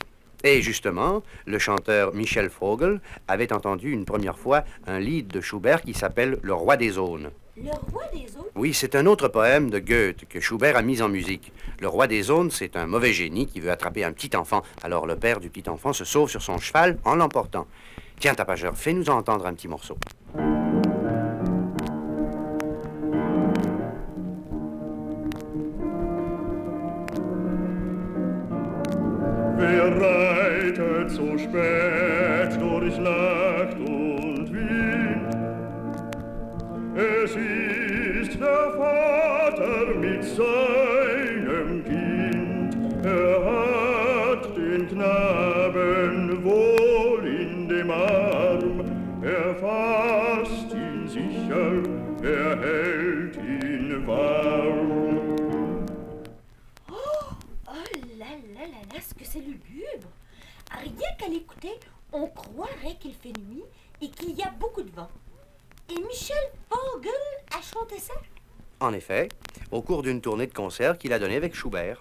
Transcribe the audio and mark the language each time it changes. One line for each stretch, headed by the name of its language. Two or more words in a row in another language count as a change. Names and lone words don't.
French: Et justement, le chanteur Michel Vogel avait entendu une première fois un lead de Schubert qui s'appelle Le Roi des Aunes. Le Roi des Aunes? Oui, c'est un autre poème de Goethe que Schubert a mis en musique. Le Roi des Aunes, c'est un mauvais génie qui veut attraper un petit enfant. Alors le père du petit enfant se sauve sur son cheval en l'emportant. Tiens, tapageur, fais-nous entendre un petit morceau.
German: Wer reitet so spät durch Nacht und Wind? Es ist der Vater mit seinem Kind. Hat den Knaben wohl in dem Arm. Fasst ihn sicher, hält ihn warm.
French: Là, ce que c'est lugubre. Rien qu'à l'écouter, on croirait qu'il fait nuit et qu'il y a beaucoup de vent. Et Michel Vogel a chanté ça? En effet, au cours d'une tournée de concert qu'il a donnée avec Schubert.